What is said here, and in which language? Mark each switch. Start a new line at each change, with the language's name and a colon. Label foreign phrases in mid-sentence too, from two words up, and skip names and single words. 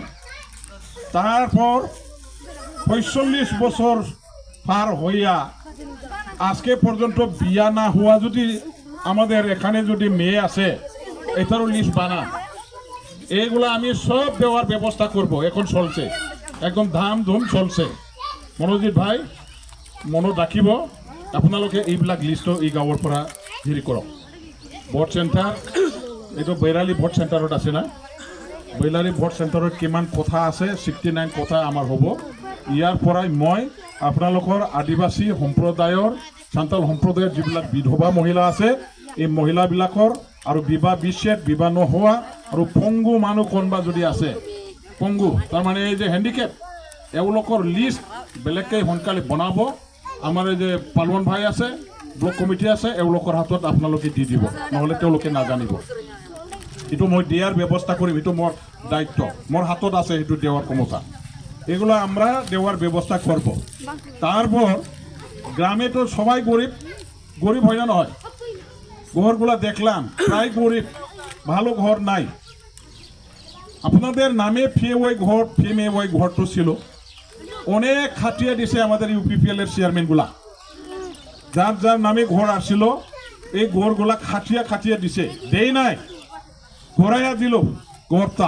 Bangla: তারপর 45 বছর পার হইয়া আজকে পর্যন্ত বিয়া না হওয়া যদি আমাদের এখানে যদি মেয়ে আছে, এটারও লিস্ট বানান। এইগুলো আমি সব দেওয়ার ব্যবস্থা করব, এখন চলছে, একদম ধামধুম চলছে।
Assamese: মনোজিৎ ভাই মনত রাখিব, আপোনালোকে এইবিলাক লিষ্ট এই গাঁৱৰ পৰা হেৰি কৰক।
English: vote centre,
Assamese: এইটো বৈৰালী ভোট চেণ্টাৰত আছে না, বৈৰালী ভোট চেণ্টাৰত কিমান কথা আছে, 69 কথা আমাৰ হ'ব। ইয়াৰ পৰাই মই আপোনালোকৰ আদিবাসী সম্প্ৰদায়ৰ, সান্তাল সম্প্ৰদায়ৰ যিবিলাক বিধৱা মহিলা আছে, এই মহিলাবিলাকৰ আৰু বিবাহ বিচ্ছেদ, বিবাহ নোহোৱা আৰু পংগু মানুহ কোনোবা যদি আছে, পংগু তাৰমানে এই যে হেণ্ডিকেপ, এওঁলোকৰ লিষ্ট বেলেগকৈ সোনকালে বনাব। আমাৰ এই যে পালোৱান ভাই আছে,
English: block committee
Assamese: আছে, এওঁলোকৰ হাতত আপোনালোকে দি দিব, নহ'লে তেওঁলোকে নাজানিব। এইটো মই দিয়ার ব্যবস্থা করিম, এটা মোর দায়িত্ব, মোর হাতত আছে এইটো দেওয়ার ক্ষমতা।
Bangla: এগুলো আমরা দেওয়ার ব্যবস্থা করব। তারপর গ্রামে তো সবাই গরিব হয় না, নয়, ঘরগুলা দেখলাম প্রায় গরিব, ভালো ঘর নাই। আপনাদের নামে ফিএমএওয়াই ঘর তো ছিল, অনেক খাটিয়ে দিছে আমাদের ইউপিপিএল এর চেয়ারম্যানগুলা, যার নামে ঘর আসছিল এই ঘরগুলা খাটিয়া খাটিয়া দিছে, দেই নাই, ঘোরাইয়া দিল ঘরটা।